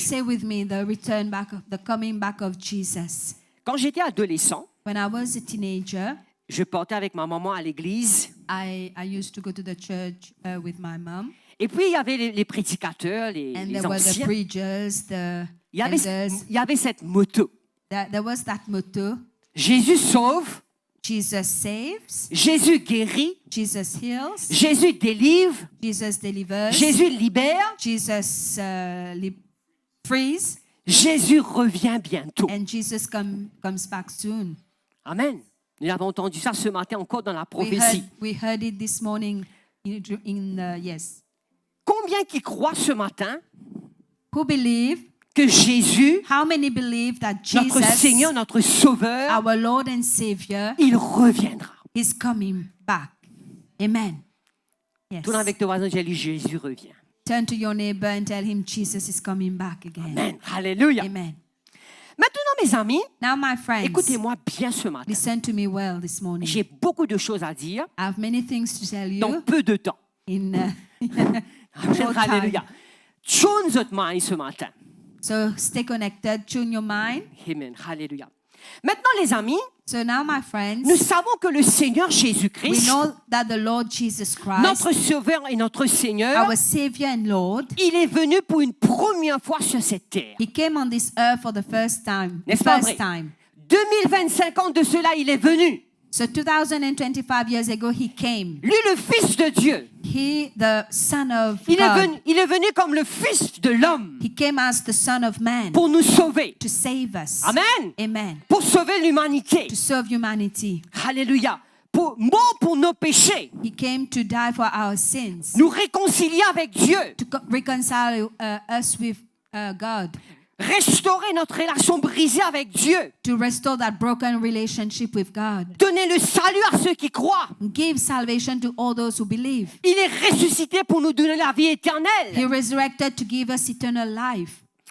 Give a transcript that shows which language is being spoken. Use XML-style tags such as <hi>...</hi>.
<en>Say with me, the coming back of Jesus.</en> <fr>Quand j'étais adolescent,</fr> <en>When I was a teenager,</en> <fr>je portais avec ma maman à l'église.</fr> <en>I used to go to the church with my mom.</en> <fr>Et puis, il y avait les prédicateurs, les</fr> <en>And there were the</en> <fr>anciens.</fr> <en>preachers, the</en> <fr>Il y</fr> <en>elders.</en> <fr>avait cette motto.</fr> <en>There was that motto,</en> <fr>Jésus sauve,</fr> <en>Jesus saves,</en> <fr>Jésus guérit,</fr> <en>Jesus heals,</en> <fr>Jésus délivre,</fr> <en>Jesus delivers,</en> <fr>Jésus libère,</fr> <en>Jesus frees,</en> <fr>Jésus revient bientôt.</fr> <en>and Jesus comes back soon. Amen.</en> <fr>Nous avons entendu ça ce matin encore dans la prophétie.</fr> <en>We heard it this morning yes.</en> <fr>Combien qui croient ce matin</fr> <en>Who believe?</en> <fr>que Jésus,</fr> <en>How many believe that</en> <fr>notre</fr> <en>Jesus,</en> <fr>Seigneur, notre Sauveur,</fr> <en>our Lord and Savior,</en> <fr>il reviendra.</fr> <en>is coming back? Amen. Yes.</en> <fr>Tourne avec ton voisin, j'ai dit Jésus revient.</fr> <en>Turn to your neighbor and tell him Jesus is coming back again. Amen. Alléluia. Amen.</en> <fr>Maintenant, mes amis,</fr> <en>Now, my friends,</en> <fr>écoutez-moi bien ce matin.</fr> <en>listen to me well this morning.</en> <fr>J'ai beaucoup de choses à dire</fr> <en>I have many things to tell</en> <fr>dans</fr> <en>you</en> <fr>peu de temps.</fr> <en>in Amen. short time. Alléluia.</en> <fr>Tune votre mind ce matin.</fr> <en>So stay connected, tune your mind.</en> <fr>Amen. Alléluia. Maintenant, les amis,</fr> <en>So now, my friends,</en> <fr>nous savons que le Seigneur</fr> <en>we Jésus-Christ, know that the Lord Jesus Christ,</en> <fr>notre Sauveur et notre Seigneur,</fr> <en>our Savior and Lord,</en> <fr>il est venu pour une première fois sur cette terre.</fr> <en>He came on this earth for the first time.</en> <fr>N'est-ce pas vrai? 2025 ans de cela, il est venu.</fr> <en>So 2025 years ago, He came.</en> <fr>Lui, le Fils de Dieu.</fr> <en>He, the Son of</en> <fr>Il</fr> <en>God.</en> <fr>est venu comme le Fils de l'homme</fr> <en>He came as the Son of Man</en> <fr>pour nous sauver.</fr> <en>to save us. Amen. Amen.</en> <fr>Pour sauver l'humanité.</fr> <en>To serve humanity.</en> <fr>Alléluia. Mort pour nos péchés.</fr> <en>He came to die for our sins.</en> <fr>Nous réconcilier avec Dieu.</fr> <en>To reconcile us with God.</en> <fr>Restaurer notre relation brisée avec Dieu.</fr> <en>To restore that broken relationship with God.</en> <fr>Donner le salut à ceux qui croient.</fr> <en>Give salvation to all those who believe.</en> <fr>Il est ressuscité pour nous donner la vie éternelle.</fr> <en>He resurrected to give us eternal life.</en>